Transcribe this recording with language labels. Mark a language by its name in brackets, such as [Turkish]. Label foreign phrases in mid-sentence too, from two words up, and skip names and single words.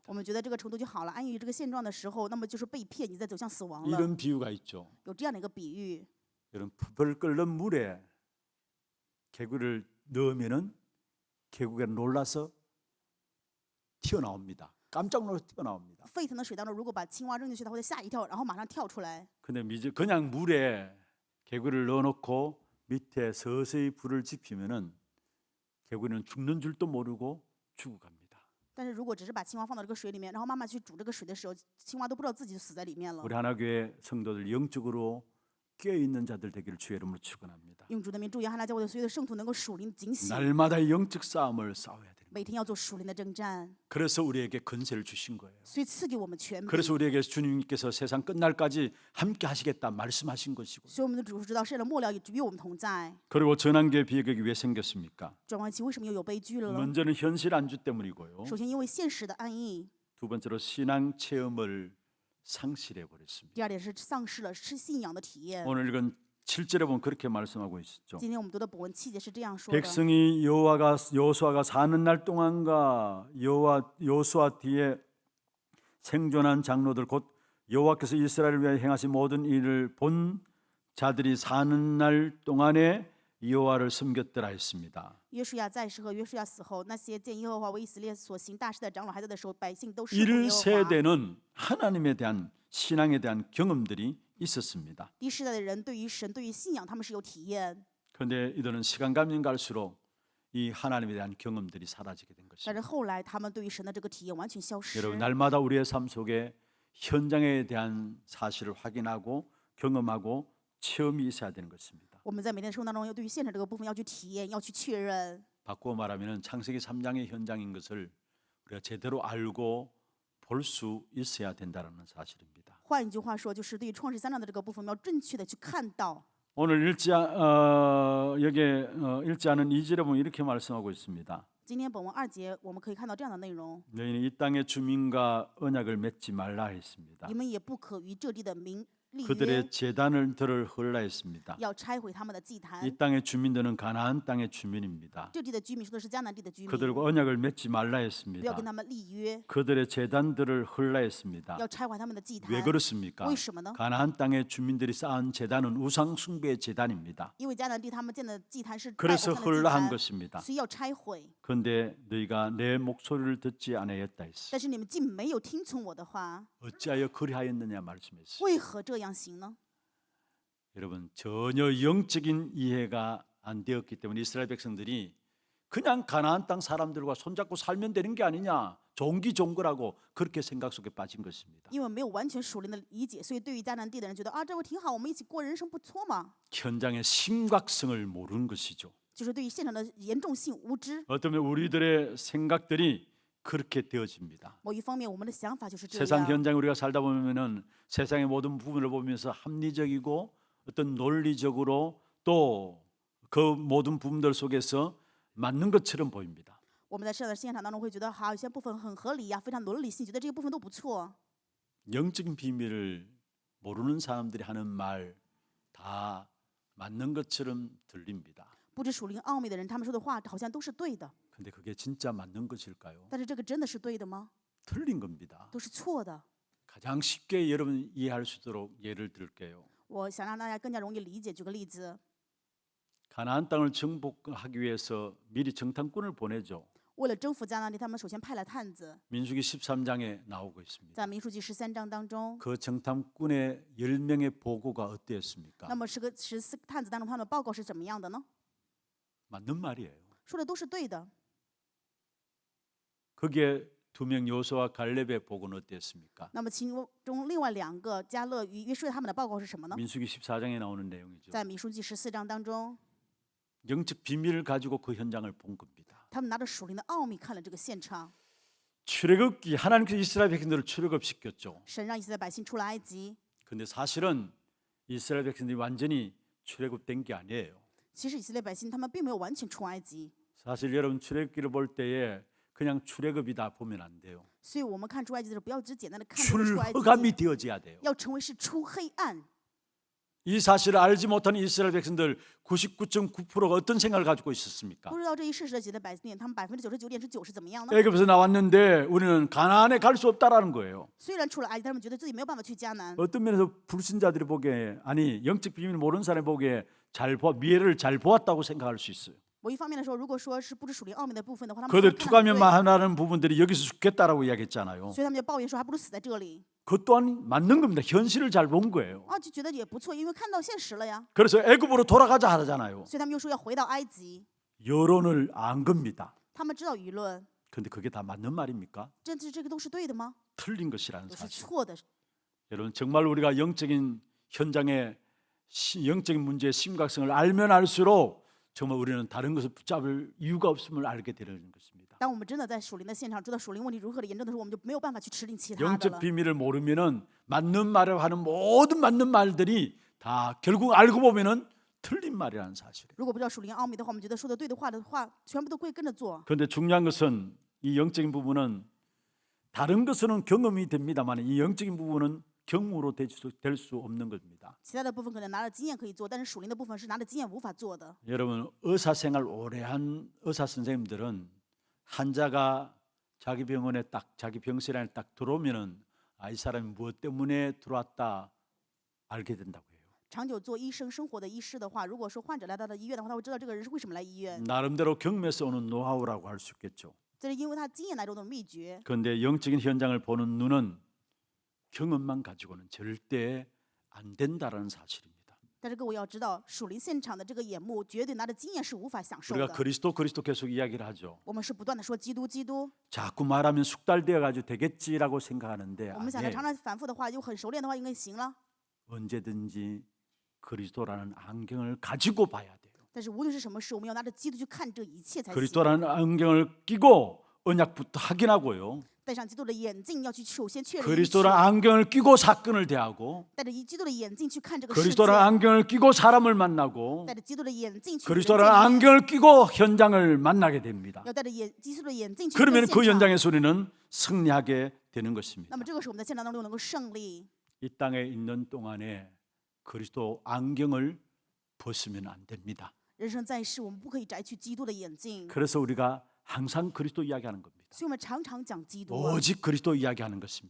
[Chinese] 我们觉得这个程度就好了，安逸于这个现状的时候，那么就是被骗，你在走向死亡了。 [Korean] 이런 비유가 있죠. [Chinese] 有这样的一个比喻， [Korean] 여러분, 불 끓는 물에 개구리를 넣으면은 개구리가 놀라서 튀어나옵니다. 깜짝 놀라서 튀어나옵니다. [Chinese] 沸腾的水当中，如果把青蛙扔进去，它会吓一跳，然后马上跳出来。 [Korean] 근데 그냥 물에 개구리를 넣어놓고 밑에 서서히 불을 지피면은 개구리는 죽는 줄도 모르고 죽어갑니다. [Chinese] 但是如果只是把青蛙放到这个水里面，然后慢慢去煮这个水的时候，青蛙都不知道自己就死在里面了。 [Korean] 우리 하나교회 성도들 영적으로 깨어 있는 자들 되기를 주의 이름으로 축원합니다. [Chinese] 用主的名祝愿汉娜教会的所有的圣徒能够属灵警醒， [Korean] 날마다 영적 싸움을 싸워야 됩니다. [Chinese] 每天要做属灵的征战， [Korean] 그래서 우리에게 권세를 주신 거예요. [Chinese] 所以赐给我们权柄。 [Korean] 그래서 우리에게 주님께서 세상 끝날까지 함께 하시겠다 말씀하신 것이고. [Chinese] 所以我们的主知道世界的末了与我们同在。 [Korean] 그리고 전환계 비극이 왜 생겼습니까? [Chinese] 转弯期为什么又有悲剧了呢？ [Korean] 먼저는 현실 안주 때문이고요. [Chinese] 首先因为现实的安逸， [Korean] 두 번째로 신앙 체험을 상실해 버렸습니다. [Chinese] 第二点是丧失了是信仰的体验。 [Korean] 오늘 이건 7절에 보면 그렇게 말씀하고 있었죠. [Chinese] 今天我们读的本文7节是这样说的： [Korean] 백성이 여호수아가 사는 날 동안과 여호수아 뒤에 생존한 장로들 곧 여호와께서 이스라엘을 위하여 행하신 모든 일을 본 자들이 사는 날 동안에 여호와를 섬겼더라 했습니다. [Chinese] 约书亚在世和约书亚死后，那些见耶和华为以色列所行大事的长老还在的时候，百姓都侍奉耶和华。 [Korean] 1세대는 하나님에 대한 신앙에 대한 경험들이 있었습니다. [Chinese] 第一世代的人对于神、对于信仰，他们是有体验。 [Korean] 그런데 이들은 시간 가면 갈수록 이 하나님에 대한 경험들이 사라지게 된 [Chinese] 但 [Korean] 것입니다. [Chinese] 是后来，他们对于神的这个体验完全消失。 [Korean] 여러분, 날마다 우리의 삶 속에 현장에 대한 사실을 확인하고 경험하고 체험이 있어야 되는 것입니다. [Chinese] 我们在每天生活当中，要对于现场这个部分要去体验，要去确认。 [Korean] 바꾸어 말하면 창세기 3장의 현장인 것을 우리가 제대로 알고 볼 수 있어야 된다는 사실입니다. [Chinese] 换一句话说，就是对于创世3章的这个部分，我们要正确的去看到。 [Korean] 오늘 읽지 않은 2절에 보면 이렇게 말씀하고 있습니다. [Chinese] 今天本文2节，我们可以看到这样的内容： [Korean] 너희는 이 땅의 주민과 언약을 맺지 말라 했습니다. [Chinese] 你们也不可与这地的民立约， [Korean] 그들의 제단들을 헐라 했습니다. [Chinese] 要拆毁他们的祭坛。 [Korean] 이 땅의 주민들은 가나안 땅의 주민입니다. [Chinese] 这地的居民说的是迦南地的居民， [Korean] 그들과 언약을 맺지 말라 [Chinese] 不要 [Korean] 했습니다. [Chinese] 跟他们立约， [Korean] 그들의 제단들을 헐라 했습니다. [Chinese] 要拆毁他们的祭坛。 [Korean] 왜 그렇습니까? [Chinese] 为什么呢？ [Korean] 가나안 땅의 주민들이 쌓은 제단은 우상 숭배의 제단입니다. [Chinese] 因为迦南地他们建的祭坛是拜偶 [Korean] 그래서 [Chinese] 像的祭 [Korean] 헐라 한 [Chinese] 坛， [Korean] 것입니다. [Chinese] 所以要拆毁。 [Korean] 그런데 너희가 내 목소리를 듣지 아니하였다 했어. [Chinese] 但是你们竟没有听从我的话， [Korean] 어찌하여 그리하였느냐 말씀했어. [Chinese] 为何这样行呢？ [Korean] 여러분, 전혀 영적인 이해가 안 되었기 때문에 이스라엘 백성들이 그냥 가나안 땅 사람들과 손잡고 살면 되는 게 아니냐, 종기종거라고 그렇게 생각 속에 빠진 것입니다. [Chinese] 因为没有完全属灵的理解，所以对于迦南地的人觉得啊，这不挺好，我们一起过人生不错嘛。 [Korean] 현장의 심각성을 모르는 것이죠. [Chinese] 就是对于现场的严重性无知。 [Korean] 어쩌면 우리들의 생각들이 그렇게 되어집니다. [Chinese] 某一方面，我们的想法就是这 [Korean] 세상 [Chinese] 样。 [Korean] 현장에 우리가 살다 보면은 세상의 모든 부분을 보면서 합리적이고 어떤 논리적으로 또 그 모든 부분들 속에서 맞는 것처럼 보입니다. [Chinese] 我们在这样的现场当中会觉得，好，有些部分很合理呀，非常伦理性，觉得这些部分都不错。 [Korean] 영적인 비밀을 모르는 사람들이 하는 말 다 맞는 것처럼 들립니다. [Chinese] 不知属灵奥秘的人，他们说的话好像都是对的， [Korean] 근데 그게 진짜 맞는 것일까요? [Chinese] 但是这个真的是对的吗？ [Korean] 틀린 겁니다. [Chinese] 都是错的。 [Korean] 가장 쉽게 여러분 이해할 수 있도록 예를 들게요. [Chinese] 我想让大家更加容易理解。举个例子， [Korean] 가나안 땅을 정복하기 위해서 미리 정탐꾼을 보내죠. [Chinese] 为了征服迦南地，他们首先派了探子， [Korean] 민수기 13장에 나오고 있습니다. [Chinese] 在民数记13章当中， [Korean] 그 정탐꾼의 10명의 보고가 어땠습니까? [Chinese] 那么14探子当中，他们的报告是怎么样的呢？ [Korean] 맞는 말이에요. [Chinese] 说的都是对的。 [Korean] 거기에 2명 요수와 갈렙의 보고는 어땠습니까? [Chinese] 那么其中另外2个加勒与约书亚他们的报告是什么呢？ [Korean] 민수기 14장에 나오는 내용이죠. [Chinese] 在民数记14章当中， [Korean] 영적 비밀을 가지고 그 현장을 본 겁니다. [Chinese] 他们拿着属灵的奥秘看了这个现场。 [Korean] 출애굽기 하나님께서 이스라엘 백성들을 출애굽시켰죠. [Chinese] 神让以色列百姓出了埃及， [Korean] 근데 사실은 이스라엘 백성들이 완전히 출애굽된 게 아니에요. [Chinese] 其实以色列百姓他们并没有完全出埃及， [Korean] 사실 여러분 출애굽기를 볼 때에 그냥 출애굽이다 보면 안 돼요. [Chinese] 所以我们看出埃及的时候，不要只简单的看这个出埃及 [Korean] 출허감이 [Chinese] 记， [Korean] 되어져야 돼요. [Chinese] 要成为是出黑暗。 [Korean] 이 사실을 알지 못하는 이스라엘 백성들 99.9%가 어떤 생각을 가지고 있었습니까? [Chinese] 不知道这一事实的几的百姓，他们99.9%是怎么样呢？ [Korean] 애굽에서 나왔는데 우리는 가나안에 갈 수 없다라는 거예요. [Chinese] 虽然出了埃及，但他们觉得自己没有办法去迦南。 [Korean] 어떤 면에서 불신자들이 보기에 아니 영적 비밀을 모르는 사람이 보기에 미래를 잘 보았다고 생각할 수 있어요. [Chinese] 某一方面的时候，如果说是不知属灵奥秘的部分的话，他们 [Korean] 그들 [Chinese] 会看到不对 [Korean] 투가면만 하는 부분들이 여기서 죽겠다라고 이야기했잖아요. [Chinese] 所以他们就抱怨说，还不如死在这里。 [Korean] 그것 또한 맞는 겁니다. 현실을 잘 본 거예요. [Chinese] 啊，就觉得也不错，因为看到现实了呀。 [Korean] 그래서 애굽으로 돌아가자 하잖아요. [Chinese] 所以他们又说要回到埃及。 [Korean] 여론을 안 겁니다. [Chinese] 他们知道舆论， [Korean] 근데 그게 다 맞는 말입니까? [Chinese] 这个都是对的吗？ [Korean] 틀린 것이라는 [Chinese] 都是 [Korean] 사실. [Chinese] 错的。 [Korean] 여러분 정말 우리가 영적인 현장의 영적인 문제의 심각성을 알면 알수록 정말 우리는 다른 것을 붙잡을 이유가 없음을 알게 되는 것입니다. [Chinese] 当我们真的在属灵的现场知道属灵问题如何的严重的时候，我们就没有办法去持定其他的 [Korean] 영적 [Chinese] 了。 [Korean] 비밀을 모르면은 맞는 말을 하는 모든 맞는 말들이 다 결국 알고 보면은 틀린 말이라는 사실이에요. [Chinese] 如果不知道属灵奥秘的话，我们觉得说的对的话，全部都会跟着做。 [Korean] 그런데 중요한 것은 이 영적인 부분은 다른 것은 경험이 됩니다만 이 영적인 부분은 경험으로 될 수 없는 겁니다. [Chinese] 其他的部分可能拿了经验可以做，但是属灵的部分是拿着经验无法做的。 [Korean] 여러분 의사 생활 오래 한 의사 선생님들은 환자가 자기 병원에 자기 병실에 딱 들어오면은 이 사람이 무엇 때문에 들어왔다 알게 된다고 해요. [Chinese] 长久做医生生活的医师的话，如果说患者来到了医院的话，他会知道这个人是为什么来医院， [Korean] 나름대로 경험에서 오는 노하우라고 할 수 있겠죠. [Chinese] 这是因为他经验来中的秘诀。 [Korean] 그런데 영적인 현장을 보는 눈은 경험만 가지고는 절대 안 된다라는 사실입니다. [Chinese] 但是各位要知道，属灵现场的这个眼目，绝对拿着经验是无法享受 [Korean] 우리가 [Chinese] 的。 [Korean] 그리스도 계속 이야기를 하죠. [Chinese] 我们是不断的说基督，基督。 [Korean] 자꾸 말하면 숙달되어 가지고 되겠지라고 생각하는데 [Chinese] 我们想着 [Korean] 아니에요. [Chinese] 常常反复的话，又很熟练的话，应该行了。 [Korean] 언제든지 그리스도라는 안경을 가지고 봐야 돼요. [Chinese] 但是无论是什么事，我们要拿着基督去看这一切才行。 [Korean] 그리스도라는 안경을 끼고 언약부터 확인하고요. [Chinese] 戴上基督的眼镜，要去首先确认一切。 [Korean] 그리스도라는 안경을 끼고 사건을 대하고 [Chinese] 戴着基督的眼镜去看这个世界， [Korean] 그리스도라는 안경을 끼고 사람을 만나고 [Chinese] 戴着基督的眼镜去与人 [Korean] 그리스도라는 [Chinese] 见面 [Korean] 안경을 끼고 현장을 만나게 됩니다. [Chinese] 要戴着基督的眼镜去 [Korean] 그러면 [Chinese] 跟 [Korean] 그 [Chinese] 现场。 [Korean] 현장에서 우리는 승리하게 되는 것입니다. [Chinese] 那么这个时候我们在现场当中能够胜利。 [Korean] 이 땅에 있는 동안에 그리스도 안경을 벗으면 안 됩니다. [Chinese] 人生在世，我们不可以摘去基督的眼镜， [Korean] 그래서 우리가 항상 그리스도 이야기하는 겁니다. [Chinese] 所以我们常常讲基督， [Korean] 오직 그리스도 이야기하는 것입니다.